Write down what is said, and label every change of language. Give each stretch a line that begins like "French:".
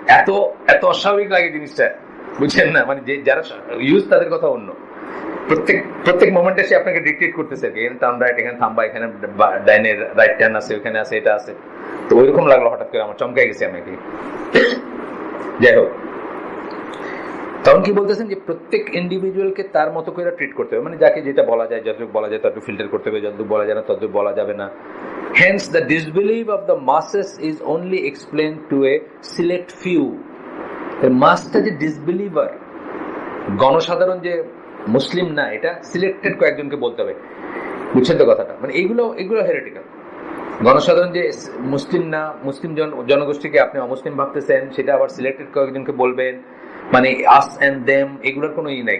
Bangla: এত এত অস্বাভাবিক লাগে জিনিসটা, বুঝছেন না? মানে যে যারা ইউজ তাদের কথা অন্য, প্রত্যেক মোমেন্টে সে আপনাকে ডিকটেট করতেছে, এখানে টার্ন রাইট, এখানে থামবা, এখানে ডাইনের রাইট টার্ন আছে, ওখানে আছে, এটা আছে। তো ওইরকম লাগলো হঠাৎ করে, আমার চমকাই গেছে আমাকে। যাই হোক, তখন কি বলতেছেন যে প্রত্যেক ইন্ডিভিজুয়ালকে তার মতো করে ট্রিট করতে হবে, মানে যাকে যেটা বলা যায়, যতটুকু বলা যায় ততটুকু ফিল্টার করতে হবে, যতটুকু বলা যায় না ততটুকু বলা যাবে না।
English: Hence the disbelief of the masses is only explained to a select few.
Bangla: The master যে ডিসবিলিভার, গণসাধারণ যে মুসলিম না, এটা সিলেক্টেড কয়েকজনকে বলতে হবে, বুঝছেন তো কথাটা? মানে এগুলো হেরেটিক্যাল। গণসাধারণ যে মুসলিম না, মুসলিম জনগোষ্ঠীকে আপনি অমুসলিম ভাবতেছেন, সেটা আবার সিলেক্টেড কয়েকজনকে বলবেন, মানে আস এন্ড দেম, এগুলোর কোনো ই নাই।